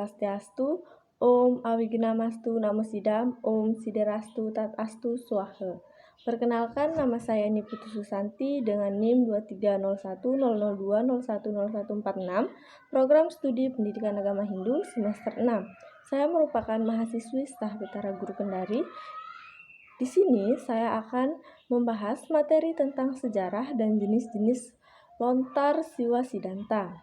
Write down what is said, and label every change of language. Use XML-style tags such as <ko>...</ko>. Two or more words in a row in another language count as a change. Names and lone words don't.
<sa>स्वस्त्यस्तु, ॐ अविघ्नमस्तु नमो सिद्धम्, ॐ सिद्धिरस्तु तथास्तु स्वाहा.</sa> <id>Perkenalkan, nama saya Niputu Susanti dengan NIM 230010020100146, Program Studi Pendidikan Agama Hindu semester 6. Saya merupakan mahasiswi staf Betara Guru Kendari. Di sini saya akan membahas materi tentang sejarah dan jenis-jenis lontar Siwa Siddhanta.</id>